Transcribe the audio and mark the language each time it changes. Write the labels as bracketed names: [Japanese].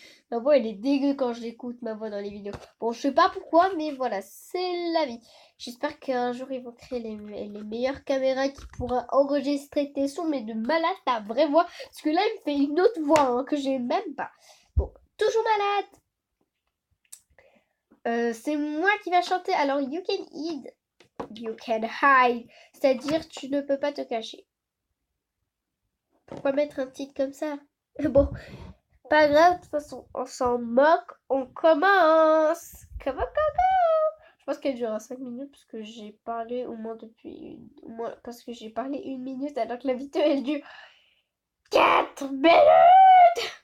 [French] Ma voix, elle est dégueu quand je l'écoute, ma voix dans les vidéos. Bon, je sais pas pourquoi, mais voilà, c'est la vie. J'espère qu'un jour, ils vont créer les meilleures caméras qui pourront enregistrer tes sons, mais de malade, ta vraie voix. Parce que là, il me fait une autre voix hein, que j'ai même pas. Bon, toujours malade. C'est moi qui va chanter. [English] Alors, you can hide, you can hide. [French] C'est-à-dire, tu ne peux pas te cacher. Pourquoi mettre un titre comme ça? Bon, pas grave, de toute façon, on s'en moque, on commence. Comment? Je pense qu'elle durera 5 minutes parce que j'ai parlé au moins parce que j'ai parlé 1 minute alors que la vidéo elle dure 4 minutes.